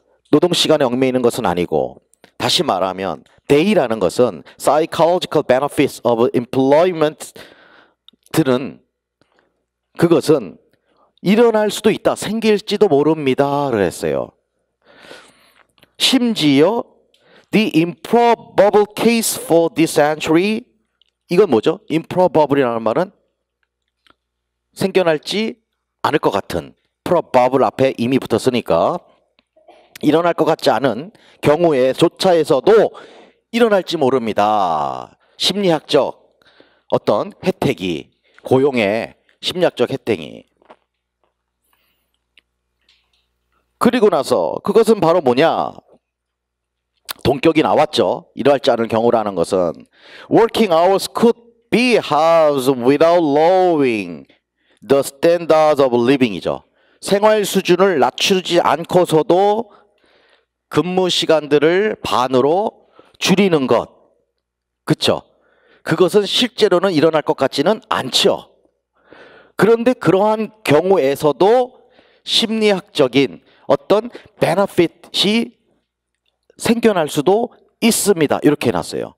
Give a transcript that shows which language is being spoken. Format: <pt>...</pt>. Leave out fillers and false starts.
<ko>노동 시간에 얽매이는 것은 아니고, 다시 말하면 day라는 것은</ko> <en>psychological benefits of employment</en> <ko>들은, 그것은 일어날 수도 있다, 생길지도 모릅니다 그랬어요. 심지어</ko> <en>the improbable case for this century,</en> <ko>이건 뭐죠? improbable이라는 말은 생겨날지 않을 것 같은, probable 앞에 이미 붙었으니까 일어날 것 같지 않은 경우에 조차에서도 일어날지 모릅니다. 심리학적 어떤 혜택이, 고용의 심리학적 혜택이. 그리고 나서 그것은 바로 뭐냐? 동격이 나왔죠. 일어날지 않을 경우라는 것은</ko> <en>working hours could be halved without lowering the standards of living이죠.</en> <ko>생활 수준을 낮추지 않고서도 근무 시간들을 반으로 줄이는 것. 그쵸? 그것은 실제로는 일어날 것 같지는 않죠. 그런데 그러한 경우에서도 심리학적인 어떤 베너핏이 생겨날 수도 있습니다. 이렇게 해놨어요.</ko>